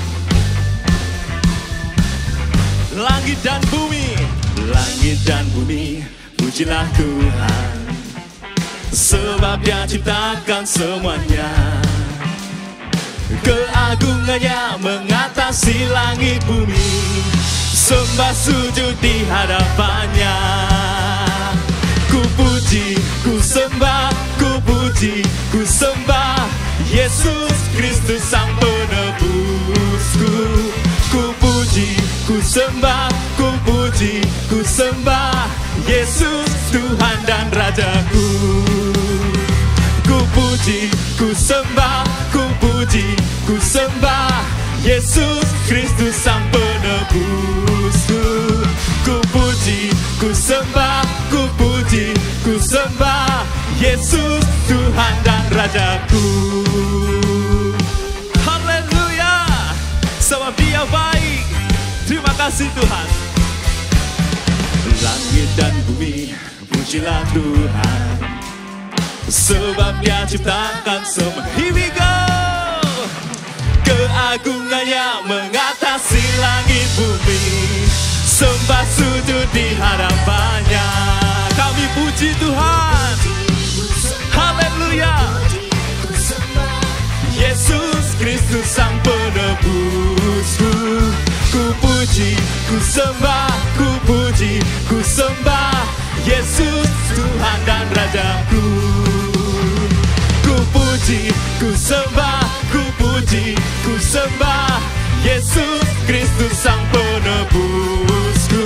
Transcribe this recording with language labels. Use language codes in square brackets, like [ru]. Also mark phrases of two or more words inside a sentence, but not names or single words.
[id] Langit dan bumi, langit dan bumi, pujilah Tuhan. Sebab Dia ciptakan semuanya. Keagungannya mengatasi langit bumi. Sembah sujud di hadapannya. Ku puji, ku sembah, ku puji, ku sembah Yesus Kristus Sang Penebusku. Ku puji, ku sembah, ku puji, ku sembah Yesus Tuhan dan Rajaku. Ku puji, ku sembah, ku puji, ku sembah Yesus Kristus Sang Penebusku. Ku puji, ku sembah, ku puji, ku sembah Yesus Tuhan dan Rajaku. Haleluya. Sebab Dia baik. Terima kasih Tuhan. Langit dan bumi, pujilah Tuhan. Sebab Dia ciptakan semua. [en] Here we go. [id] Keagungannya mengatasi langit bumi. Sembah sujud di hadapannya. Kami puji Tuhan. Haleluya. Yesus Kristus Sang Penebusku. Ku puji, ku sembah, ku puji, ku sembah Yesus Tuhan dan Rajaku. Ku puji, ku sembah, ku puji, ku sembah Yesus Kristus Sang Penebusku.